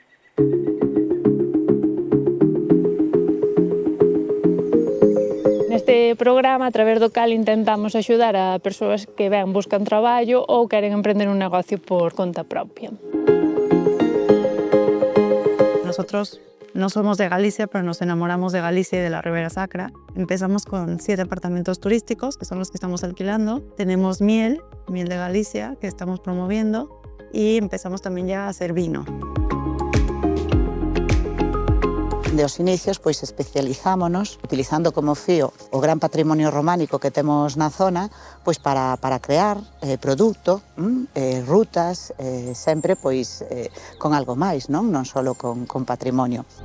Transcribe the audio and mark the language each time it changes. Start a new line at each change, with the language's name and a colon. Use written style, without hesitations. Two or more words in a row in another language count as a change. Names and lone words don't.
Galician: Neste programa, a través do cal intentamos axudar a persoas que buscan traballo ou queren emprender un negocio por conta propia.
Spanish: Nosotros no somos de Galicia, pero nos enamoramos de Galicia y de la Ribera Sacra. Empezamos con 7 apartamentos turísticos, que son los que estamos alquilando. Tenemos miel de Galicia, que estamos promoviendo, y empezamos también ya a hacer vino.
Galician: De os inicios, pois especializámonos utilizando como fío o gran patrimonio románico que temos na zona, pois para crear produto, rutas, sempre pois con algo máis, non só con patrimonio.